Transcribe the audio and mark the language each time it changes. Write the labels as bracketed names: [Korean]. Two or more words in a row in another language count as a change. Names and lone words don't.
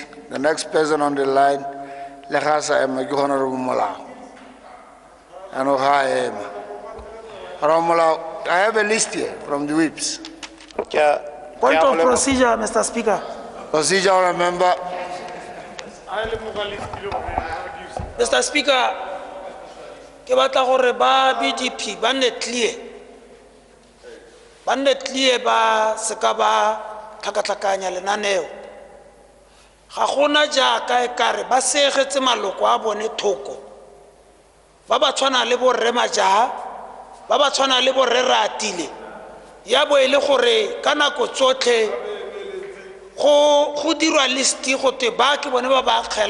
[English] The next person on the line, Lehasa Emma, Honorable Mola. I know how I am. Honorable, I have a list here from the whips. Point of procedure, Mr. Speaker. Procedure, member. Mr. Speaker, [Tswana] ke batla gore ba BDP ba nne clear ba seka ba tlhakatlhakanya lenaneo ga gona jaaka e kare ba segetse maloko a bone thoko ba ba tshwana le borre majaha ba ba tshwana le borre ratile ya bo ile gore ka nako tsotlhe go dirwa listi go te ba ke bone ba ba kgela